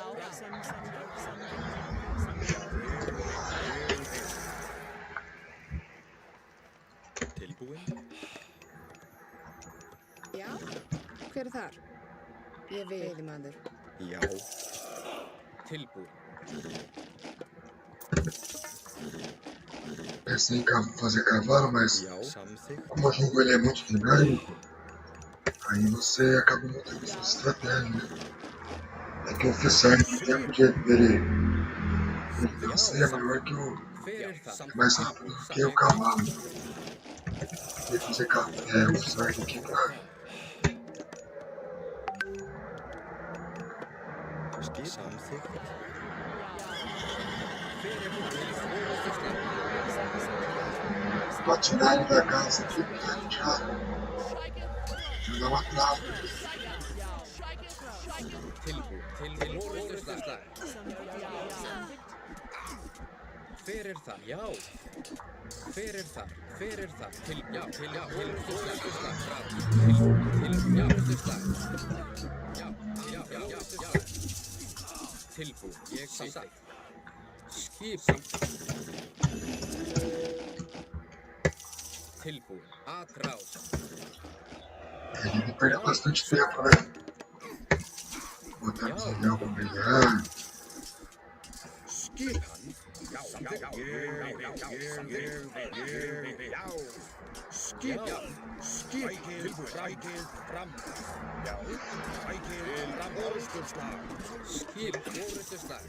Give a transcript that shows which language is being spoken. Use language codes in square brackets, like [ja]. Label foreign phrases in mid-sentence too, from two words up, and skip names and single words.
[is] Tilbúin. Já, hver er þar? Ég veiði maður. Já. Tilbúin. [pt] Pensei em fazer cavalo, mas como o jogo ele é muito dinâmico, aí você acaba mudando sua estratégia, né? É que o Fissark, o tempo dele vencer é maior que o... é mais rápido que o cavalo. Tem que fazer o Fissark aqui pra... Pra tirar ele da casa aqui, porque a gente já dá uma trava. [is] Hver er það? Já. Hver er það? Hver er það? Já, tilbúin. Ég samþykkt. Skipan. Tilbúin. Atrás. [pt] Ele perdeu bastante tempo, né? Botando esse anel pra brilhar. [is] Skipan. Já, skipan. Tilbúin. Sækir fram. Já, sækir fram. Orðsturslag. Skip. Orðsturslag.